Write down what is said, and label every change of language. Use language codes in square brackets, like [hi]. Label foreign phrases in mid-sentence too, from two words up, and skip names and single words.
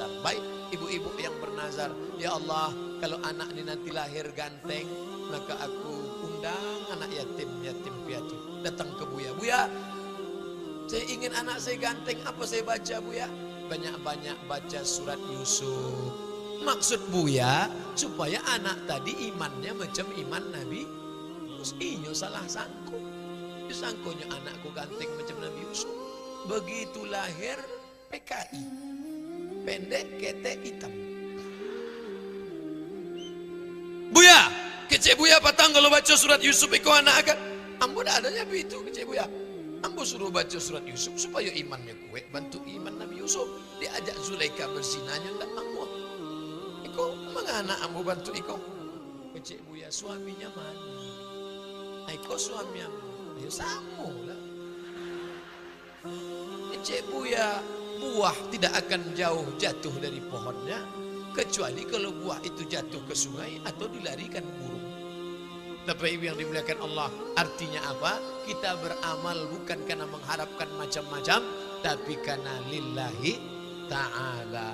[id] Baik ibu-ibu yang bernazar, [ar] يا الله, [id] kalau anak ini nanti lahir ganteng, maka aku undang anak yatim piatu datang ke Buya. Buya, saya ingin anak saya ganteng, apa saya baca Buya? Banyak-banyak baca surat Yusuf. Maksud Buya supaya anak tadi imannya macam iman Nabi Yusuf. [min] Inyo salah sangko. Sangkonya anakku ganteng macam Nabi Yusuf. [id] Begitu lahir PKI, pendek kete hitam. [min] Buya, kecek Buya patang kalau baca surat Yusuf iko anak akan. Ambo dah adanya begitu kecek Buya. [id] Ambo suruh baca surat Yusuf supaya imannya kuat, bantu iman Nabi Yusuf. [min] Diajak Zulaika berzinanya ndak ambo. Iko mengana ambo bantu iko. Kecek Buya, suaminya mana? Iko suami ambo. Ya sama lah. [id] Kecek Buya, buah tidak akan jauh jatuh dari pohonnya kecuali kalau buah itu jatuh ke sungai atau dilarikan burung. Tapi yang dimuliakan Allah, artinya apa? Kita beramal bukan karena mengharapkan macam-macam, tapi karena [ar] لله تعالى.